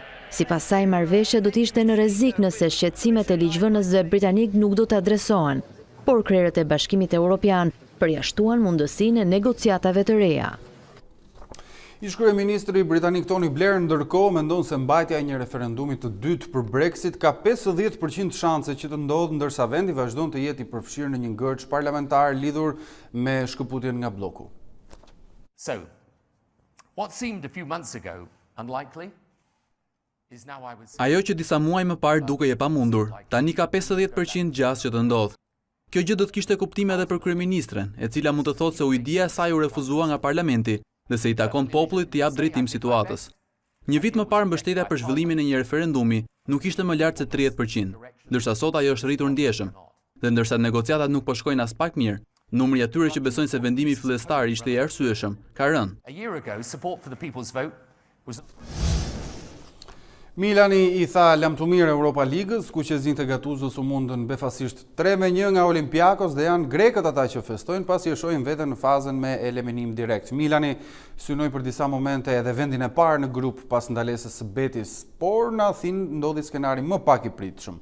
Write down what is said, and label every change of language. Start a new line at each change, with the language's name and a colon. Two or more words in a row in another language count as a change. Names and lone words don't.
Albanian: Sipas saj, marrëveshja do të ishte në rrezik nëse shqetësimet e ligjvënësve britanik nuk do të adresohen, por krerët e Bashkimit Evropian përjashtuan mundësinë e negociatave të reja. Ish-kryeministri britanik Tony Blair ndërkohë mendon se mbajtja e një referendumi të dytë për Brexit ka 50% shanse që të ndodhë, ndërsa vendi vazhdon të jetë i përfshirë në një ngërç parlamentar lidhur me shkëputjen nga bloku.
English: So, what seemed a few months ago unlikely is now, I would say...
Albanian: Ajo që disa muaj më parë dukej e pamundur, tani ka 50% gjasë që të ndodhë. Kjo gjë do të kishte kuptime edhe për kryeministren, e cila mund të thotë se ujdia e saj u refuzua nga parlamenti dhe se i takon popullit të jap drejtim situatës. Një vit më parë mbështetja për zhvillimin e një referendumi nuk ishte më lart se 30%, ndërsa sot ajo është rritur ndjeshëm. Dhe ndërsa negociatat nuk po shkojnë as pak mirë, numri i atyre që besojnë se vendimi fillestar ishte i arsyeshëm ka rënë.
English: A year ago, support for the people's vote was...
Albanian: Milani i tha lamtumir Europa Ligës, ku që zinte Gatuzës u mundën befasisht 3-1 nga Olympiakos dhe janë grekët ata që festojnë pasi e shohin veten në fazën me eliminim direkt. Milani synoi për disa momente edhe vendin e parë në grup pas ndalesës së Betis, por në Athinë ndodhi skenari më pak i pritshëm.